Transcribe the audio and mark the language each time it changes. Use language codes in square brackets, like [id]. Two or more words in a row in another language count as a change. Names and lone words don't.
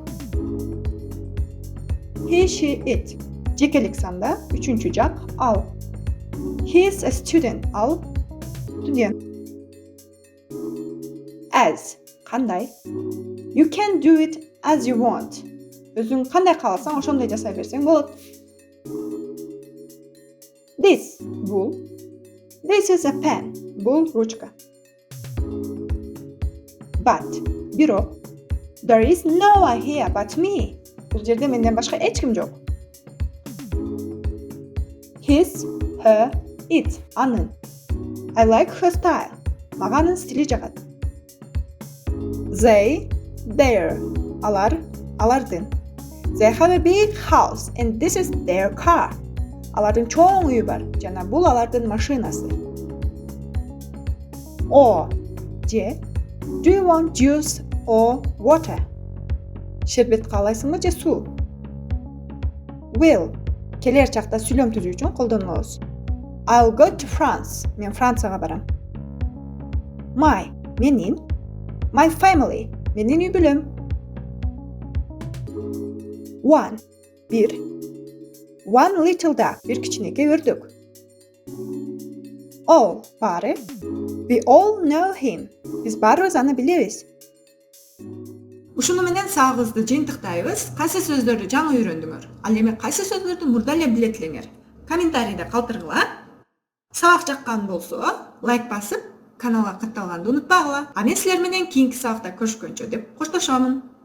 [en] He, she, it. [ky] Жекелик санда үчүнчү жак ал. [en] He is a student. [ky] Ал студент. [en] As кандай. You can do it as you want. [ky] Өзүң кандай кааласаң ошондой жасай берсең болот. [en] This бул. This is a pen. [ky] Бул ручка. [en] But бирок. There is no one here but me. [ky] Бул жерде менден башка эч ким жок. [en] His, her, it. Анын. I like her style. [ky] Мага анын стили жагат. [en] They, their. [ky] Алар, алардын. [en] They have a big house and this is their car. [ky] Алардын чоң үйү бар жана бул алардын машинасы. О, же. [en] Do you want juice or water? [ky] Шербет каалайсыңбы же суу? [en] Will. [ky] Келер чакта сүйлөм түзүү үчүн колдонобуз. [en] I'll go to France. [ky] Мен Францияга барам. My. Менин. [en] My family. [ky] Менин үй бүлөм. [en] One. Bir. One little duck. [ky] Bir кичинекей өрдөк. [en] All. Баары. We all know him. [ky] Биз баарыбыз аны билебиз. Ушуну менен сабагыбызды жыйынтыктайбыз. Кайсы сөздөрдү жаңы үйрөндүңөр? Ал эми кайсы сөздөрдү мурда эле билет элеңер? Комментарийде калтыргыла. Сабак жаккан болсо, лайк басып, каналга катталганды унутпагыла. А мен силер менен кийинки сабакта көрүшкөнчө деп коштошомун.